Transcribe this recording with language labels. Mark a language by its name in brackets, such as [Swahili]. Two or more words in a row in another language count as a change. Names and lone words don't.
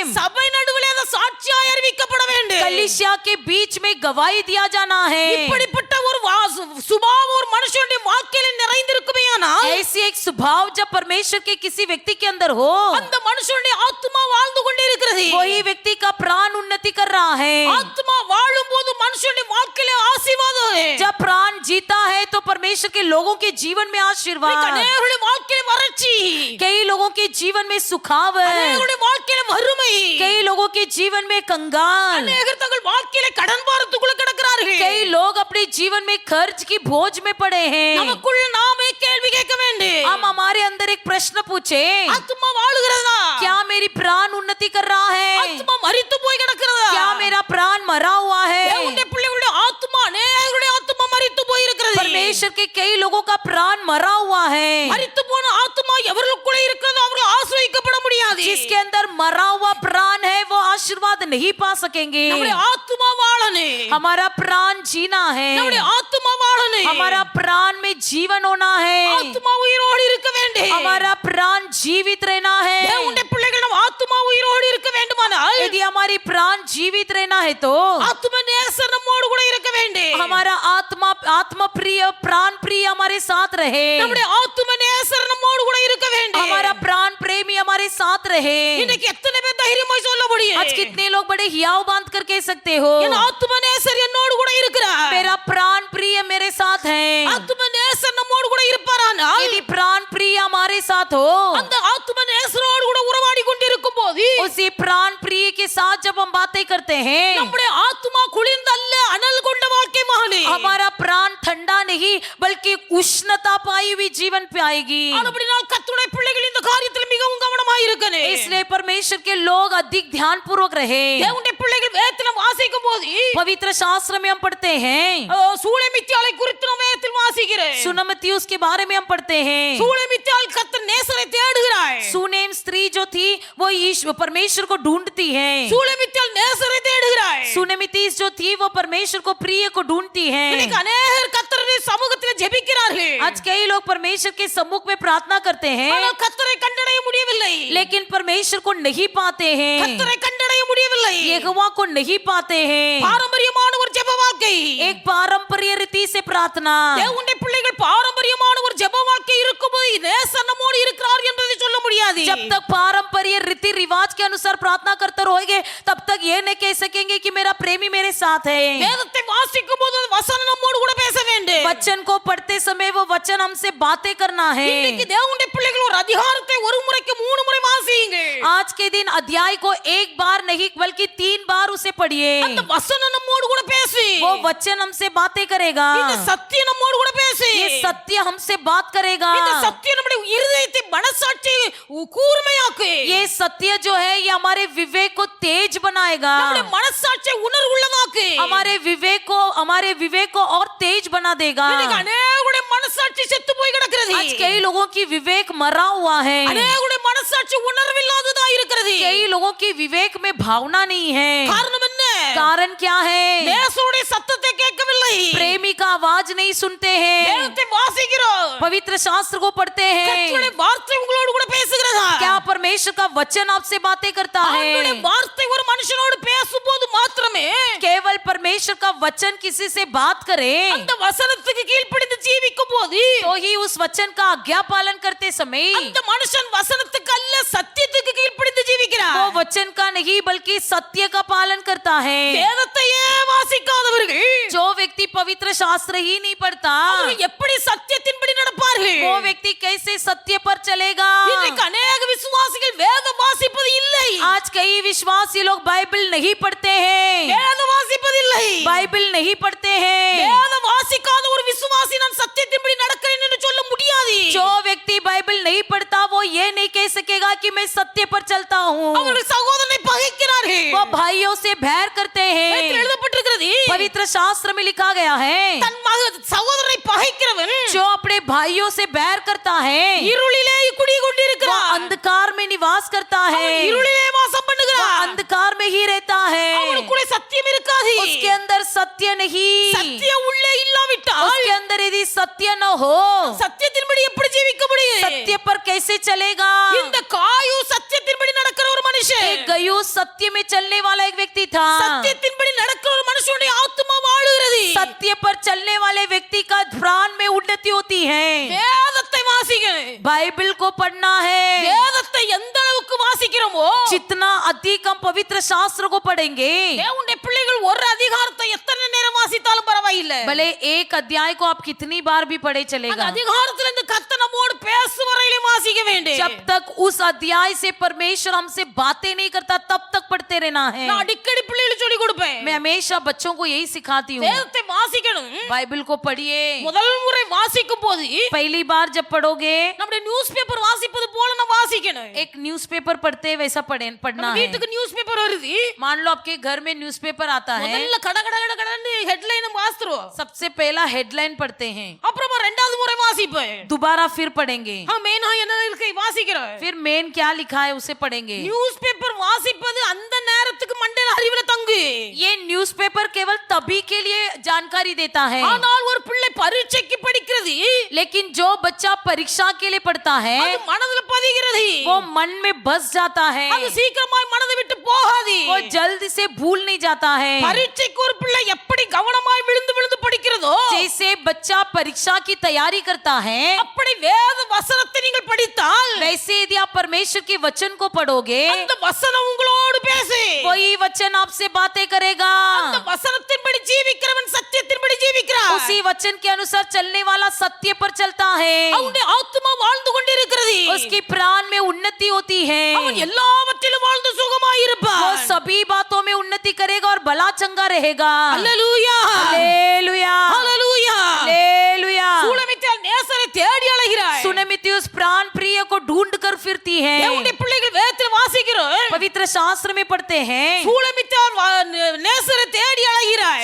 [Tamil] சபை நடுவில் அதை சாட்சியாய் அறிவிக்கப்பட வேண்டும். [Hindi] कलीसिया के बीच में गवाही दिया जाना है। [Tamil] இப்படிப்பட்ட ஒரு சுபாவம் ஒரு மனுஷனுடைய வாழ்க்கையில நிறைந்திருக்குமேயானால் [Hindi] ऐसी एक स्वभाव जब परमेश्वर के किसी व्यक्ति के अंदर हो, [Tamil] அந்த மனுஷனுடைய ஆத்துமா வாழ்ந்து கொண்டே இருக்கிறது. [Hindi] वही व्यक्ति का प्राण उन्नति कर रहा है। [Tamil] ஆத்துமா வாழும்போது மனுஷனுடைய வாழ்க்கையில ஆசீர்வாதம். [Hindi] जब प्राण जीता है तो परमेश्वर के लोगों के जीवन में आशीर्वाद, [Tamil] அநேகருடைய வாழ்க்கையில வறட்சி, [Hindi] कई लोगों के जीवन में सुखावट, [Tamil] அநேகருடைய வாழ்க்கையில வறுமை, [Hindi] कई लोगों के जीवन में कंगाल, [Tamil] அநேகர் தங்கள் வாழ்க்கையில கடன் பாரத்துக்குள்ள கிடக்கிறார்கள். [Hindi] कई लोग अपने जीवन में कर्ज की बोझ में पड़े हैं। [Tamil] நமக்குள்ள நாமே கேள்வி கேட்க வேண்டும். [Hindi] हम हमारे अंदर एक प्रश्न पूछे, [Tamil] ஆத்துமா வாழுகிறதா? [Hindi] क्या मेरी प्राण उन्नति कर रहा है, [Tamil] ஆத்துமா மரித்து போய் கிடக்கிறதா? [Hindi] क्या मेरा प्राण मरा हुआ है। [Tamil] தேவனுடைய பிள்ளைகளுடைய ஆத்துமா, அநேகருடைய ஆத்துமா மரித்து போய் இருக்கிறது. [Hindi] परमेश्वर के कई लोगों का प्राण मरा हुआ है। [Tamil] மரித்து போன ஆத்துமா எவர்களுக்குள்ள இருக்கிறதோ அவர்கள் ஆசீர்வதிக்கப்பட முடியாது. [Hindi] जिसके अंदर मरा हुआ प्राण है वो आशीर्वाद नहीं पा सकेंगे। [Tamil] நம்முடைய ஆத்துமா வாழணும். [Hindi] हमारा प्राण जीना है, [Tamil] நம்முடைய ஆத்துமா வாழணும். [Hindi] हमारा प्राण में जीवन होना है, [Tamil] ஆத்துமா உயிரோடு இருக்க வேண்டும். [Hindi] हमारा प्राण जीवित रहना है। [Tamil] தேவனுடைய பிள்ளைகள் நம்ம ஆத்துமா உயிரோடு இருக்க வேண்டுமானால் [Hindi] यदि हमारी प्राण जीवित रहना है तो [Tamil] ஆத்தும நேசர் நம்மோடு கூட இருக்க வேண்டும். [Hindi] हमारा आत्मा प्रिय प्राण प्रिय हमारे साथ रहे, [Tamil] நம்முடைய ஆத்தும நேசர் நம்மோடு கூட இருக்க வேண்டும். [Hindi] हमारा प्राण प्रेमी हमारे साथ रहे। [Tamil] இன்னைக்கு எத்தனை பேர் தைரியமாய் சொல்ல முடியும்? [Hindi] आज कितने लोग बड़े हियाव बांध कर कह सकते हो, [Tamil] என் ஆத்தும நேசர் என்னோடு கூட இருக்கிறார். [Hindi] मेरा प्राण प्रिय मेरे साथ है। [Tamil] ஆத்தும நேசர் நம்மோடு கூட இருப்பாரானால் [Hindi] यदि प्राण प्रिय हमारे साथ हो, [Tamil] அந்த ஆத்தும நேசரோடு கூட உறவாடி கொண்டிருக்கும் போது [Hindi] उसी प्राण प्रिय के साथ जब हम बातें करते हैं, [Tamil] நம்முடைய ஆத்துமா குளிர்ந்தல்ல அனல் கொண்ட வாழ்க்கை மகனே. [Hindi] हमारा प्राण ठंडा नहीं बल्कि उष्णता पाई हुई जीवन पाएगी। [Tamil] அப்படினால் கர்த்தருடைய பிள்ளைகள் இந்த காரியத்தில் மிகவும் கவனமாய் இருக்கணும். [Hindi] इसलिए परमेश्वर के लोग अधिक ध्यान पूर्वक रहे। [Tamil] தேவனுடைய பிள்ளைகள் வேதத்தில் வாசிக்கும் போது [Hindi] पवित्र शास्त्र में हम पढ़ते हैं, [Tamil] சூலேமித்தியாளை குறித்து நாம் வேதத்தில் வாசிக்கிறோம். [Hindi] सुनमती उसके बारे में हम पढ़ते हैं। [Tamil] சூலேமித்தியாள் கர்த்தர் நேசரை தேடுகிறாள். [Hindi] सुनेम स्त्री जो थी वो ईश्वर परमेश्वर को ढूंढती है। [Tamil] சூலேமித்தியாள் நேசரை தேடுகிறாள். [Hindi] सुनेमितीस जो थी वो परमेश्वर को प्रिय को ढूंढती है। [Tamil] இன்னைக்கு அநேகர் கர்த்தருடைய சமூகத்தில் ஜெபிக்கிறார்கள். [Hindi] आज कई लोग परमेश्वर के सम्मुख में प्रार्थना करते हैं [Tamil] ஆனால் கர்த்தரை கண்டடைய முடியவில்லை. [Hindi] लेकिन परमेश्वर को नहीं पाते हैं, [Tamil] கர்த்தரை கண்டடைய முடியவில்லை. [Hindi] यहोवा को नहीं पाते हैं। [Tamil] பாரம்பரியமான ஒரு ஜெப வாழ்க்கை, [Hindi] एक पारंपरिक रीति से प्रार्थना, [Tamil] தேவனுடைய பிள்ளைகள் பாரம்பரியமான ஒரு ஜெப வாழ்க்கை இருக்கும்போது நேசர் நம்மோடு இருக்கிறார் என்பதை சொல்ல முடியாது. [Hindi] जब तक पारंपरिक रीति रिवाज के अनुसार प्रार्थना करते रहोगे तब तक ये नहीं कह सकेंगे कि मेरा प्रेमी मेरे साथ है। [Tamil] வேதத்தை வாசிக்கும் போது வசனம் நம்மோடு கூட பேச வேண்டும். [Hindi] वचन को पढ़ते समय वो वचन हमसे बातें करना है। [Tamil] இன்னைக்கு தேவனுடைய பிள்ளைகள் ஒரு அதிகாரத்தை ஒரு முறைக்கு 3 முறை வாசியுங்க. [Hindi] आज के दिन अध्याय को एक बार नहीं बल्कि 3 बार उसे पढ़िए। [Tamil] அந்த வசனம் நம்மோடு கூட பேசு. [Hindi] वो वचन हमसे बातें करेगा, [Tamil] இந்த சத்தியம் நம்மோடு கூட பேசு. [Hindi] ये सत्य हमसे बात करेगा। [Tamil] இந்த சத்தியம் நம்முடைய இருதயத்தை மனசாட்சி கூர்மையாக்கு. [Hindi] ये सत्य जो है ये हमारे विवेक को तेज बनाएगा, [Tamil] நம்முடைய மனசாட்சியை உணர்வுள்ளதாக்கு. [Hindi] हमारे विवेक को और तेज बना देगा। [Tamil] இன்னைக்கு அநேகருடைய மனசாட்சி செத்து போய் கிடக்கிறது. [Hindi] आज कई लोगों की विवेक मरा हुआ है, [Tamil] அநேகருடைய மனசாட்சி உணர்வில்லாததா இருக்கிறது. [Hindi] कई लोगों की विवेक में भावना नहीं है। [Tamil] காரணம் என்ன? [Hindi] कारण क्या है? [Tamil] நேசருடைய சத்தத்தை கேட்கவில்லை. [Hindi] प्रेमी का आवाज नहीं सुनते हैं, [Tamil] வேதத்தை வாசிக்கிறோம். [Hindi] पवित्र शास्त्र को पढ़ते हैं। [Tamil] கர்த்தருடைய வார்த்தை உங்களோடு கூட பேசுகிறதா? [Hindi] क्या परमेश्वर का वचन आपसे बातें करता [Tamil] ஆண்டவருடைய [Hindi] है? [Tamil] வார்த்தை ஒரு மனுஷனோடு பேசும்போது மாத்திரமே [Hindi] केवल परमेश्वर का वचन किसी से बात करे [Tamil] அந்த வசனத்துக்கு கீழ்ப்படிந்து ஜீவிக்கும் போது [Hindi] तो ही उस वचन का आज्ञा पालन करते समय [Tamil] அந்த மனுஷன் வசனத்துக்கு அல்ல சத்தியத்துக்கு கீழ்ப்படிந்து ஜீவிக்கிறார். [Hindi] वो वचन का नहीं बल्कि सत्य का पालन करता है। [Tamil] வேதத்தையே வாசிக்காதவர்கள் [Hindi] जो व्यक्ति पवित्र शास्त्र ही नहीं पढ़ता [Tamil] அவர்கள் எப்படி சத்தியத்தின்படி நடப்பார்கள்? [Hindi] वो व्यक्ति कैसे सत्य पर चलेगा? [Tamil] இன்றைக்கு अनेक விசுவாசிகள் வேதம் வாசிப்பது இல்லை. [Hindi] आज कई विश्वासी लोग बाइबल नहीं पढ़ते हैं, [Tamil] வேதம் வாசிப்பது இல்லை. [Hindi] बाइबल नहीं पढ़ते हैं। [Tamil] வேதம் வாசிக்காத ஒரு விசுவாசி நான் சத்தியத்தின்படி நடக்கிறேன் என்று சொல்ல முடியாது. [Hindi] जो व्यक्ति बाइबल नहीं पढ़ता वो ये नहीं कह सकेगा कि मैं सत्य पर चलता हूँ। [Tamil] அவர்கள் சகோதரனை பகைக்கிறார்கள். [Hindi] वो भाइयों से बैर करते [Tamil] வேதத்தில் [Hindi] हैं। [Tamil] எழுதப்பட்டிருக்கிறது, [Hindi] पवित्र शास्त्र में लिखा गया है [Tamil] தன் சகோதரனை பகைக்கிறவன் [Hindi] जो अपने भाइयों से बैर करता है [Tamil] இருளிலே குடி [Hindi] वो [Tamil] கொண்டிருக்கிறான். [Hindi] अंधकार में निवास करता है, [Tamil] அவன் இருளிலே வாசம் [Hindi] वो [Tamil] பண்ணுகிறான். [Hindi] अंधकार में ही रहता है, [Tamil] அவனுக்குள்ளே சத்தியம் இருக்காது. [Hindi] उसके अंदर सत्य नहीं। [Tamil] சத்தியம் உள்ளே இல்லாவிட்டால் [Hindi] उसके अंदर यदि सत्य न हो [Tamil] சத்தியத்தின்படி எப்படி ஜீவிக்க முடியும்? [Hindi] सत्य पर कैसे चलेगा? [Tamil] இந்த காயு சத்தியத்தின்படி நடக்கிற ஒரு மனுஷன். [Hindi] एक गयू सत्य में चलने वाला एक व्यक्ति था। [Tamil] சத்தியத்தின்படி நடக்கிற ஒரு மனுஷனுடைய ஆத்துமா வாழுகிறது. [Hindi] सत्य पर चलने वाले व्यक्ति का प्राण में उन्नति होती है। [Tamil] வேதத்தை வாசிக்கணும். [Hindi] बाइबल को पढ़ना है। [Tamil] வேதத்தை எந்த அளவுக்கு வாசிக்கிறோமோ [Hindi] जितना अधिक हम पवित्र शास्त्र को पढ़ेंगे [Tamil] தேவனுடைய பிள்ளைகள் ஒரு அதிகாரத்தை எத்தனை நேரம் வாசித்தாலும் பரவாயில்லை. [Hindi] भले एक अध्याय को आप कितनी बार भी पढ़े [Tamil] அந்த [Hindi] चलेगा, [Tamil] அதிகாரத்துல இருந்து கர்த்தர் நம்மோடு பேசும் வரையிலும் வாசிக்க வேண்டும். [Hindi] जब तक उस अध्याय से परमेश्वर हमसे बातें नहीं करता तब तक पढ़ते रहना है। [Tamil] நான் அடிக்கடி பிள்ளைகளுக்கு சொல்லி கொடுப்பேன், [Hindi] मैं हमेशा बच्चों को यही सिखाती हूँ, [Tamil] வேதத்தை வாசிக்கணும். [Hindi] बाइबल को पढ़िए। [Tamil] முதல் முறை வாசிக்கும் போது [Hindi] पहली बार जब पढ़ोगे [Tamil] நம்முடைய [English] news paper [Tamil] வாசிப்பது போல நான் வாசிக்கணும். [Hindi] एक न्यूज़पेपर पढ़ते वैसा पढ़ना [Tamil] நம்ம [Hindi] है। [Tamil] வீட்டுக்கு [English] news paper [Tamil] வருது, [Hindi] मान लो आपके घर में न्यूज़पेपर आता है, [Tamil] முதல்ல கட கட கட கடன்னு ஹெட்லைன் வாசித்துறோம். [Hindi] सबसे पहला हेडलाइन पढ़ते हैं, [Tamil] அப்புறமா ரெண்டாவது முறை வாசிப்பேன். [Hindi] दोबारा फिर पढ़ेंगे, [Tamil] மெயினா என்ன இருக்கு வாசிக்கிறேன். [Hindi] फिर मेन क्या लिखा है उसे पढ़ेंगे। [English] news paper [Tamil] வாசிப்பது அந்த நேரத்துக்கு மண்டையில அறிவுல தங்கு. [Hindi] ये न्यूज़पेपर केवल तभी के लिए जानकारी देता है, [Tamil] ஆனால் ஒரு பிள்ளை பரீட்சைக்கு படிக்கிறது [Hindi] लेकिन जो बच्चा परीक्षा के लिए पढ़ता है [Tamil] அது மனதில் பதிகிறது. [Hindi] वो मन में बस जाता है, [Tamil] அது சீக்கிரமாய் மனதை விட்டு போகாது. [Hindi] वो जल्द से भूल नहीं जाता है। [Tamil] பரீட்சைக்கு ஒரு பிள்ளை எப்படி கவனமாய் விழுந்து விழுந்து படிக்கிறதோ [Hindi] जैसे बच्चा परीक्षा की तैयारी करता है [Tamil] அப்படி வேத வசனத்தை நீங்கள் படித்தால் [Hindi] वैसे यदि आप परमेश्वर के वचन को पढ़ोगे [Tamil] அந்த வசனம் உங்களோடு பேசு. [Hindi] वही वचन आपसे बातें करेगा। [Tamil] அந்த வசனத்தின்படி ஜீவிக்கிறவன் சத்தியத்தின்படி ஜீவிக்கிறான். [Hindi] उसी वचन के अनुसार चलने वाला सत्य पर चलता है, [Tamil] அவனுடைய ஆத்துமா வாழ்ந்து கொண்டிருக்கிறது. [Hindi] उसकी प्राण में उन्नति होती है, [Tamil] அவன் எல்லாவற்றிலும் வாழ்ந்து சுகமாய் [Hindi] वो [Tamil] இருப்பான். [Hindi] सभी बातों में उन्नति करेगा और भला चंगा रहेगा। [Tamil] அல்லேலூயா, [Hindi] हालेलुया, [Tamil] அல்லேலூயா. [Hindi] हालेलुया। [Tamil] சூலமித்தால் நேசரை தேடி அலைகிறாய். [Hindi] सुनमिति उस प्राण प्रिय को ढूंढ कर फिरती है। [Tamil] தேவனுடைய பிள்ளைகள் வேதத்தில் வாசிக்கிறோம், [Hindi] पवित्र शास्त्र में पढ़ते हैं, [Tamil] சூலமித்தால் நேசரை தேடி அலைகிறாய்.